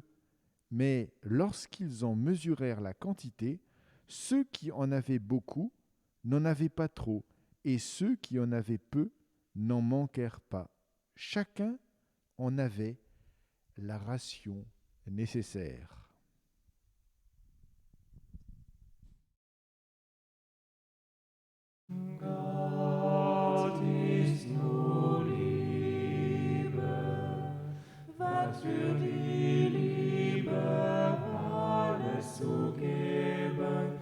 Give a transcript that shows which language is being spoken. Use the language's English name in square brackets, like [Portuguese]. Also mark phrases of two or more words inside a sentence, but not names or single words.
[French] Mais lorsqu'ils en mesurèrent la quantité, ceux qui en avaient beaucoup n'en avaient pas trop, et ceux qui en avaient peu n'en manquèrent pas. Chacun en avait la ration nécessaire. [German] Gott ist nur Liebe, was für die Liebe alles zu geben.